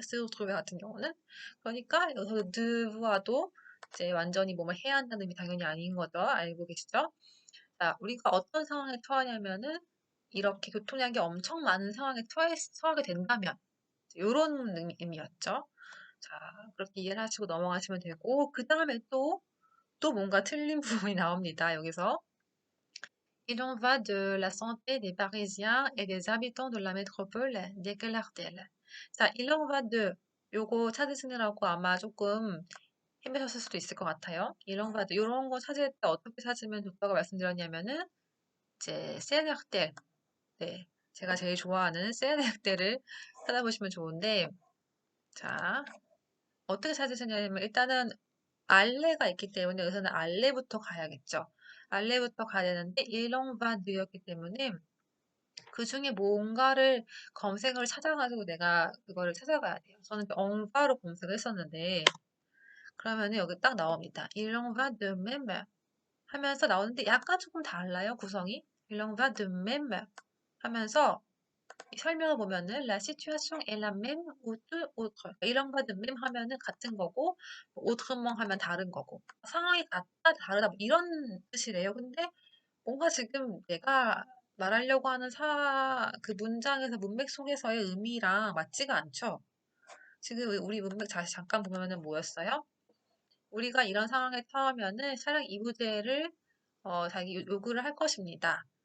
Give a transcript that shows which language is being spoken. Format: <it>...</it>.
<ko>스루트로베 같은 경우는. 그러니까 여기서 드와도 이제 완전히 뭐뭐 해야 한다는 의미 당연히 아닌 거죠. 알고 계시죠? 자, 우리가 어떤 상황에 처하냐면은 이렇게 교통량이 엄청 많은 상황에 처하게 된다면 이런 의미였죠. 자, 그렇게 이해를 하시고 넘어가시면 되고 그 다음에 또 뭔가 틀린 부분이 나옵니다. 여기서</ko> <fr>Il en va de la santé des Parisiens et des habitants de la métropole déclare-t-elle.</fr> <ko>자,</ko> <fr>il en va de</fr> <ko>요거 찾으시느라고 아마 조금 힘드셨을 수도 있을 것 같아요.</ko> <fr>il en va de</fr> <ko>요런 거 찾을 때 어떻게 찾으면 좋다고 말씀드렸냐면은 이제 세네르텔 네, 제가 제일 좋아하는 세네르텔을 찾아보시면 좋은데 자, 어떻게 찾으시냐면 일단은 알레가 있기 때문에 여기서는 알레부터 가야겠죠. 알레부터 가야 되는데</ko> <fr>il en va de</fr> <ko>였기 때문에 그 중에 뭔가를 검색을 찾아가지고 내가 그거를 찾아가야 돼요. 저는 엉바로 검색을 했었는데 그러면은 여기 딱 나옵니다.</ko> <fr>Il en va de même</fr> <ko>하면서 나오는데 약간 조금 달라요, 구성이.</ko> <fr>Il en va de même</fr> <ko>하면서 이 설명을 보면은</ko> <fr>la situation est la même ou tout autre. Il en va de même</fr> <ko>하면은 같은 거고</ko> <fr>autrement</fr> <ko>하면 다른 거고 상황이 같다 다르다 뭐 이런 뜻이래요. 근데 뭔가 지금 내가 말하려고 하는 그 문장에서 문맥 속에서의 의미랑 맞지가 않죠. 지금 우리 문맥 다시 잠깐 보면은 뭐였어요? 우리가 이런 상황에 처하면은 차량 이부제를 자기 요구를 할 것입니다.</ko>